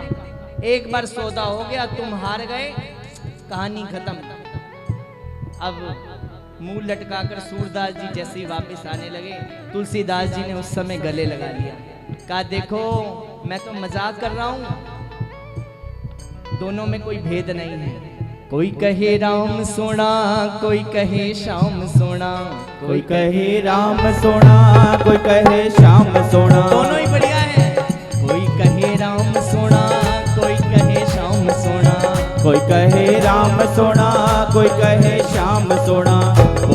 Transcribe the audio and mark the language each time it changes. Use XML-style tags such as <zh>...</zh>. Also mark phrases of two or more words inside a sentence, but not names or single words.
<hi>एक बार सौदा हो गया, तुम हार गए, कहानी खत्म। अब मुंह लटकाकर सूरदास जी जैसे ही वापस आने लगे, तुलसीदास जी ने उस समय गले लगा लिया। कहा देखो मैं तो मजाक कर रहा हूं, दोनों में कोई भेद नहीं है। कोई कहे राम सोना, कोई कहे श्याम सोना, कोई कहे राम सोना, कोई कहे श्याम सोना, दोनों ही बढ़िया है। कोई कहे राम सोना, कोई कहे श्याम सोना, कोई कहे राम सोना, कोई कहे श्याम सोना,</hi>